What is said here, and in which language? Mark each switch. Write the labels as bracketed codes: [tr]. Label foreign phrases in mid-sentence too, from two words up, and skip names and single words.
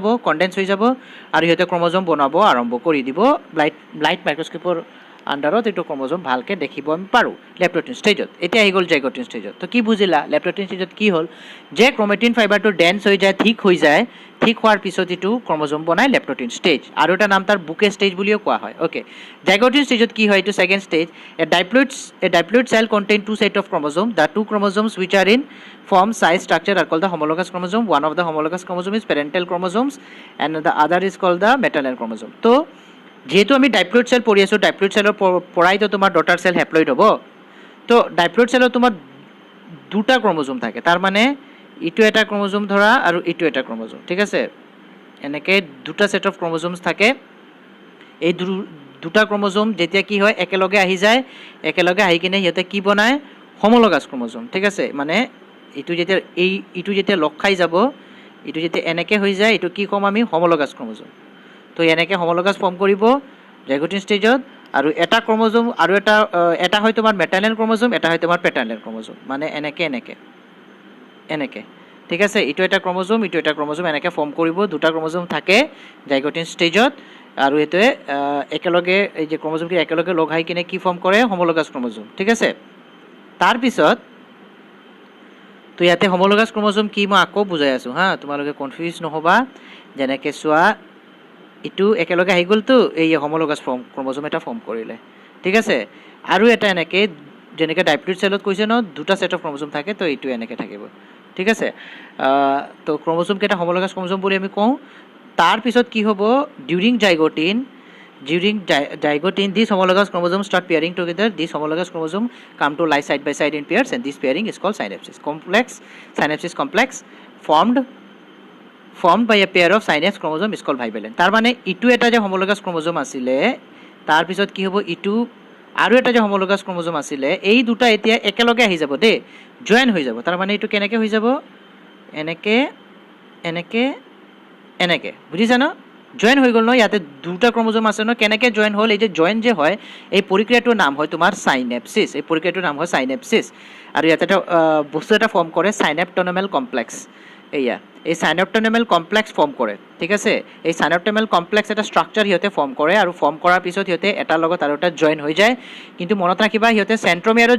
[as] কনডেন্স হৈ যাব আৰু সিহঁতে ক্ৰোমোজোম বনাব আৰম্ভ কৰি দিব [en] light microscope [as] আন্ডাৰত এইটো ক্ৰোমোজোম ভালকৈ দেখিব আমি পাৰোঁ লেপ্টোটিন ষ্টেজত এতিয়া আহি গ'ল জাইগোটিন ষ্টেজত তো কি বুজিলা লেপ্টোটিন ষ্টেজত কি হ'ল যে [en] chromatin fibre [as] ডেন্স হৈ যায় ঠিক হোৱাৰ পিছত এইটো ক্ৰোমোজোম বনায় লেপ্টোটিন ষ্টেজ আৰু এটা নাম তাৰ বুকে ষ্টেজ বুলিও কোৱা হয় অ'কে জাইগোটিন ষ্টেজত কি হয় এইটো ছেকেণ্ড ষ্টেজ [en] a diploid cell contain two set of chromosome the two chromosomes which are in form size structure are called the homologous chromosome one of the homologous chromosome is parental chromosomes and the other is called the maternal chromosome [as] তো যেহেতু আমি [en] diploid cell [as] পঢ়ি আছোঁ ডাইপ্লয়েড সেলৰ পৰাই তো তোমাৰ ডটাৰ [en] cell haploid [as] হ'ব তো ডাইপ্লয়েড সেলত তোমাৰ দুটা ক্ৰোমোজোম থাকে তাৰ মানে ইটো এটা ক্ৰোমোজোম ধৰা আৰু ইটো এটা ক্ৰোমোজোম ঠিক আছে এনেকৈ দুটা [en] set of chromosomes [as] থাকে এই দুটা ক্ৰোমোজোম যেতিয়া কি হয় একেলগে আহি যায় একেলগে আহি কিনে সিহঁতে কি বনায় [en] homologous chromosome [as] ঠিক আছে মানে ইটো যেতিয়া লগ খাই যাব ইটো যেতিয়া এনেকৈ হৈ যায় এইটো কি ক'ম আমি [en] homologous chromosome [as] তো এনেকৈ homologous ফৰ্ম কৰিব জাইগোটিন ষ্টেজত আৰু এটা ক্ৰোমোজোম আৰু এটা হয় তোমাৰ [en] maternal chromosome [as] এটা হয় তোমাৰ [en] paternal chromosome [as] মানে এনেকৈ ঠিক আছে ইটো এটা ক্ৰোমোজোম ইটো এটা ক্ৰোমোজোম এনেকৈ ফৰ্ম কৰিব দুটা ক্ৰোমোজোম থাকে জাইগোটিন ষ্টেজত আৰু এইটোৱে একেলগে এই যে ক্ৰোমোজোমটো একেলগে লগ খাই কিনে কি ফৰ্ম কৰে [en] homologous chromosome [as] ঠিক আছে তাৰপিছত তো ইয়াতে [en] homologous chromosome [as] কি মই আকৌ বুজাই আছোঁ হা তোমালোকে কনফিউজ নহবা যেনেকৈ চোৱা ইটো একেলগে আহি গ'লতো এই [en] homologous chromosome [as] এটা ফৰ্ম কৰিলে ঠিক আছে আৰু এটা এনেকৈ যেনেকৈ ডাইপ্লয়েড সেলত কৈছে ন দুটা [en] set of chromosome [as] থাকে তো এইটো এনেকৈ থাকিব ঠিক আছে তো ক্ৰোমোজোম কেইটা [en] homologous chromosome [as] বুলি আমি কওঁ তাৰপিছত কি হ'ব during [en] zygote these homologous chromosomes start pairing together these homologous chromosomes come to lie side by side in pairs and this pairing is called synapsis complex formed by a pair of synapse chromosome is called bivalent [as] তাৰ মানে ইটো এটা যে homologous chromosome আছিলে তাৰপিছত কি হ'ব ইটো আৰু এটা যে homologous chromosome আছিলে এই দুটা এতিয়া একেলগে আহি যাব দেই জয়েন হৈ যাব [en] তাৰ মানে এইটো কেনেকৈ হৈ যাব [as] এনেকৈ বুজিছা ন জয়েন হৈ গ'ল ন ইয়াতে দুটা ক্ৰোমোজোম আছে ন কেনেকৈ জয়েন হ'ল এই যে জয়েন যে হয় এই প্ৰক্ৰিয়াটোৰ নাম হয় তোমাৰ সাইনেপসিস এই প্ৰক্ৰিয়াটোৰ নাম হয় সাইনেপসিস আৰু ইয়াতে এটা বস্তু এটা ফৰ্ম কৰে [en] synaptonemal complex [as] এই [en] synaptonemal complex [as] ফৰ্ম কৰে ঠিক আছে এই [en] synaptonemal complex [as] এটা ষ্ট্ৰাকচাৰ সিহঁতে ফৰ্ম কৰে আৰু ফৰ্ম কৰাৰ পিছত সিহঁতে এটাৰ লগত আৰু এটা জয়েন হৈ যায় কিন্তু মনত ৰাখিবা সিহঁতে চেণ্ট্ৰমিয়াৰত